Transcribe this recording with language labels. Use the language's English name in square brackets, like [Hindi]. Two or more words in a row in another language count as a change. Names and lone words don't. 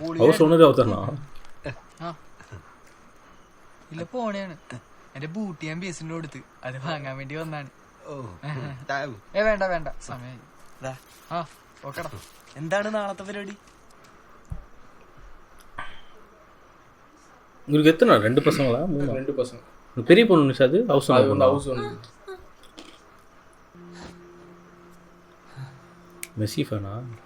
[Malayalam] ഇല്ല പോണെയാണ്. എന്റെ ബൂട്ട് ഞാൻ ബേസിന്റെ കൊടുത്ത് അത് വാങ്ങാൻ വേണ്ടി വന്നാണ്. വേണ്ട വേണ്ട സമയം. ആ ഓക്കെടാ. എന്താണ് നാളത്തെ പരിപാടി? [Tamil] உங்களுக்கு எத்தனை 2 பசங்களா? 2 பசங்க. பெரிய பொண்ணு நிஷாது ஹவுஸ் ஓனர். மெஸ்ஸி ஃபேனா?